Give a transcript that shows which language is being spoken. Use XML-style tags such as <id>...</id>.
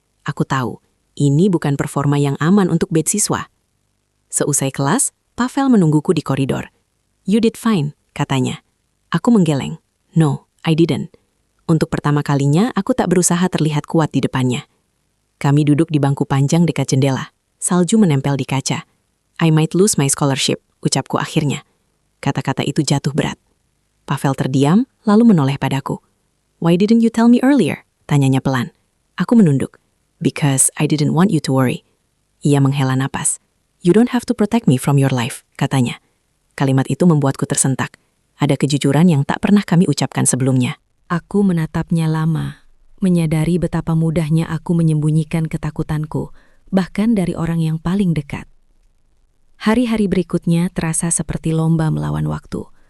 <id>Aku tahu, ini bukan performa yang aman untuk beasiswa. Seusai kelas, Pavel menungguku di koridor.</id> <en>"You did fine,"</en> <id>katanya. Aku menggeleng.</id> <en>"No, I didn't."</en> <id>Untuk pertama kalinya, aku tak berusaha terlihat kuat di depannya. Kami duduk di bangku panjang dekat jendela. Salju menempel di kaca.</id> <en>"I might lose my scholarship,"</en> <id>ucapku akhirnya. Kata-kata itu jatuh berat. Pavel terdiam, lalu menoleh padaku.</id> <en>"Why didn't you tell me earlier?"</en> <id>tanyanya pelan. Aku menunduk.</id> <en>"Because I didn't want you to worry."</en> <id>Ia menghela napas.</id> <en>"You don't have to protect me from your life,"</en> <id>katanya. Kalimat itu membuatku tersentak. Ada kejujuran yang tak pernah kami ucapkan sebelumnya. Aku menatapnya lama, menyadari betapa mudahnya aku menyembunyikan ketakutanku, bahkan dari orang yang paling dekat. Hari-hari berikutnya terasa seperti lomba melawan waktu.</id>